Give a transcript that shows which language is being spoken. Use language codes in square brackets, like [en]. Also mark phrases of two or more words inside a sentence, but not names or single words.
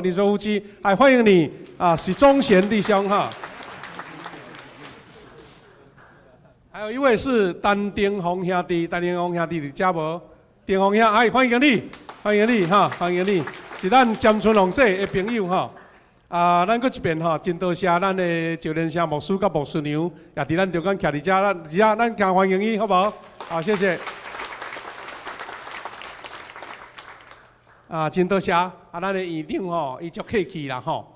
[nan] 林淑夫妻，哎，欢迎你啊，是忠贤弟兄哈。还有一位是单丁红兄弟，单丁红兄弟伫遮无？丁红兄，哎，欢迎你，欢迎你哈，欢迎你，是咱詹春龙这的朋友哈。啊，咱搁一遍吼，真多谢咱的赵连生牧师甲牧师娘，也伫咱中间徛伫遮，咱更欢迎伊，好不好？好，谢谢。啊，真多谢啊，咱的院长吼，伊足客气啦吼。